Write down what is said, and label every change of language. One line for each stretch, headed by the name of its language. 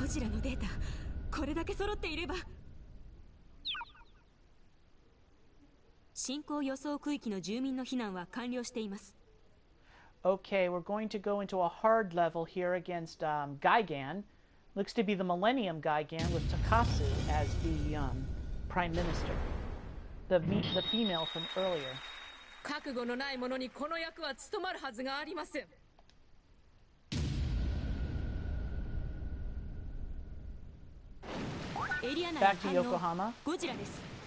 Japanese: ゴジラのデータ、これだけ揃っていれば。進行予想区域の住民の避難は完了しています。
English: Okay, we're going to go into a hard level here against Gigan. Looks to be the Millennium Gigan with Takasu as the Prime Minister. The female from earlier.
Japanese: 覚悟のない者にこの役は務まるはずがありません。エリア内
English: Back to
Japanese: の反応
English: Yokohama.
Japanese: ゴジラです。